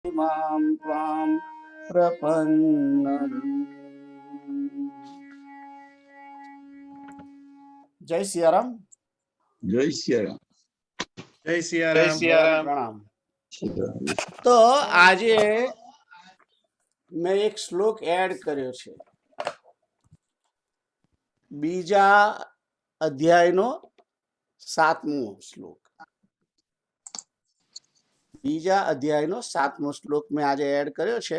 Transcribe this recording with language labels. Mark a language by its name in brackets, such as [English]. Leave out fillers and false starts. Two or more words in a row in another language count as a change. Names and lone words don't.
[Sanskrit] मां त्वां प्रपन्नम्। [Hindi] जय सियाराम। जय सियाराम। जय जय सियाराम। सियाराम। प्रणाम। [Gujarati] तो આજે મેં એક શ્લોક એડ કર્યો છે, બીજા અધ્યાયનો 7મો શ્લોક. બીજા અધ્યાયનો 7મો શ્લોક મેં આજે એડ કર્યો છે.